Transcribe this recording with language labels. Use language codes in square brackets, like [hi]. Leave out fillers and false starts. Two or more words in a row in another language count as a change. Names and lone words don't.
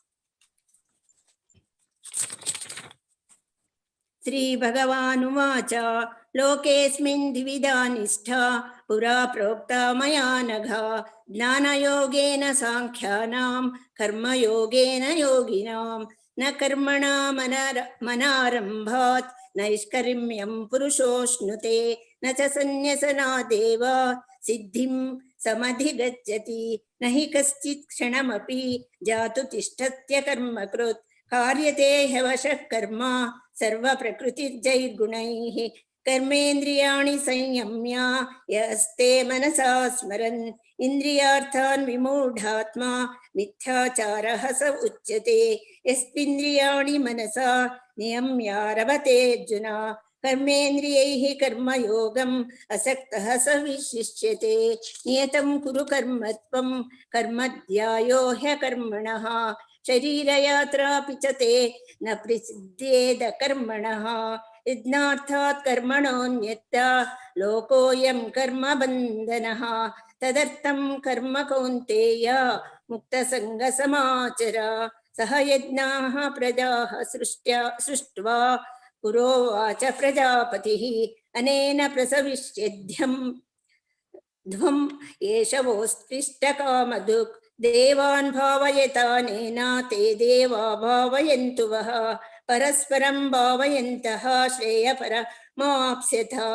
[sa] ಶ್ರೀ ಭಗವಾನುವಾಚ ಲೋಕೇಸ್ಮಿನ್ ದ್ವಿವಿಧಾ ನಿಷ್ಠಾ ಪುರಾ ಪ್ರೋಕ್ತಾ ಮಯಾ ನಘ ಜ್ಞಾನಯೋಗೇನ ಸಾಂಖ್ಯಾನಾಂ ಕರ್ಮಯೋಗೇನ ಯೋಗಿನಾಂ ನ ಕರ್ಮಣಾ ಮನಾರಂಭಾತ್ ನೈಷ್ಕರ್ಮ್ಯಂ ಪುರುಷೋಶ್ನುತೆ ನ ಚ ಸನ್ಯಸನಾದೇವ ಸಿದ್ಧಿಂ ಸಮಧಿಗಚ್ಚತಿ ನ ಹಿ ಕಶ್ಚಿತ್ ಕ್ಷಣಮಪಿ ಜಾತು ತಿಷ್ಠತ್ಯ ಕರ್ಮಕೃತ್ ಕಾರ್ಯತೆ ಹ್ಯವಶಃ ಕರ್ಮ ಸರ್ವ ಪ್ರಕೃತಿರ್ಜೈರ್ಗುಣೈಃ ಕರ್ಮೇಂದ್ರಿಯಾಣಿ ಸಂಯಮ್ಯ ಯಸ್ತೆ ಮನಸಾ ಸ್ಮರನ್ ಇಂದ್ರಿಯಾರ್ಥಾನ್ ವಿಮೂಢಾತ್ಮ ಮಿಥ್ಯಾಚಾರಃ ಸ ಉಚ್ಯತೆ ಯಸ್ತ್ವಿಂದ್ರಿಯಾಣಿ ಮನಸಾ ನಿಯಮ್ಯಾರಭತೆ ಅರ್ಜುನ ಕರ್ಮೇಂದ್ರಿಯೈಃ ಕರ್ಮಯೋಗಂ ಅಸಕ್ತಃ ಸ ವಿಶಿಷ್ಯತೆ ನಿಯತಂ ಕುರು ಕರ್ಮತ್ವಂ ಕರ್ಮಧ್ಯಾಯೋ ಹ್ಯಕರ್ಮಣಃ ಶರೀರಯಾತ್ರಾಪಿ ಚ ತೇ ನ ಪ್ರಸಿದ್ಧೇದ ಕರ್ಮಣಃ ಯಜ್ಞಾರ್ಥಾತ್ ಕರ್ಮಣೋನ್ಯತ್ರ ಲೋಕೋಯಂ ಕರ್ಮ ಬಂಧನಃ ತದರ್ಥಂ ಕರ್ಮ ಕೌಂತೆಯ ಮುಕ್ತಸಂಗ ಸಮಾಚರ ಸಹ ಯಜ್ಞಾಃ ಪ್ರಜಾಃ ಸೃಷ್ಟ್ವಾ ಪುರೋವಾಚ ಪ್ರಜಾಪತಿಃ ಅನೇನ ಪ್ರಸವಿಷ್ಯಧ್ಯಂ ಧ್ವಂ ಏಷವೋಸ್ತ್ವಿಷ್ಟಕಾಮಧುಕ್ ದೇವಾನ್ ಭಾವಯತಾನೇನ ತೇ ದೇವಾ ಭಾವಯಂತು ವಃ ಪರಸ್ಪರಂ ಭಾವಯಂತಃ ಶ್ರೇಯಪರಮಾಪ್ಸ್ಯಥ